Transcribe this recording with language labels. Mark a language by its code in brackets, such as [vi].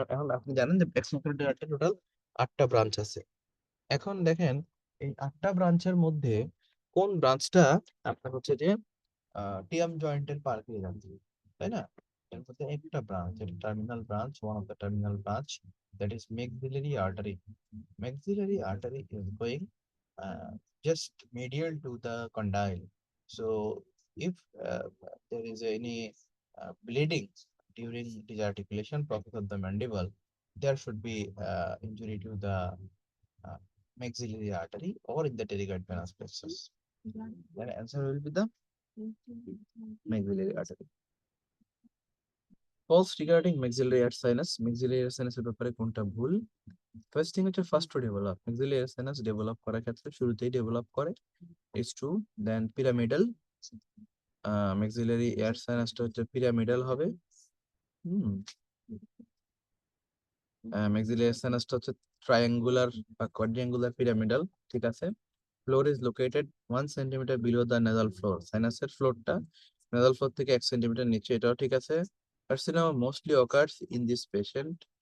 [bn] এখন আপনি জানেন যে external carotid artery total 8টা branch আছে। এখন দেখেন এই 8টা ব্রাঞ্চের মধ্যে কোন ব্রাঞ্চটা আপনার হচ্ছে যে টিএম জয়েন্টের পার দিয়ে যাচ্ছে, তাই না? এর মধ্যে একটা branch, [en] Terminal branch, one of the terminal branch, that is maxillary artery. Maxillary artery is going uh, just medial to the condyle. So if there is any bleeding during disarticulation process of the mandible, there should be injury to the uh, maxillary artery or in the pterygoid venous plexus. The answer will be the maxillary artery. False regarding maxillary ear sinus. [bn] Maxillary ear sinus এর ব্যাপারে কোনটা ভুল? First thing হচ্ছে first to develop. maxillary ear sinus develop করার ক্ষেত্রে শুরুতেই develop করে is true. Then pyramidal maxillary ear sinusটা হচ্ছে পিরামিডাল হবে। maxillary ear sinusটা হচ্ছে ট্রায়াঙ্গুলার বা কোয়াড্রিয়াঙ্গুলার পিরামিডাল, ঠিক আছে। [en] Floor is located 1 centimetre below the nasal floor. [bn] সাইনাসের ফ্লোরটা nasal ফ্লোর থেকে 1 সেন্টিমিটার নিচে, এটাও ঠিক আছে। [en] Carcinoma mostly occurs in this patient.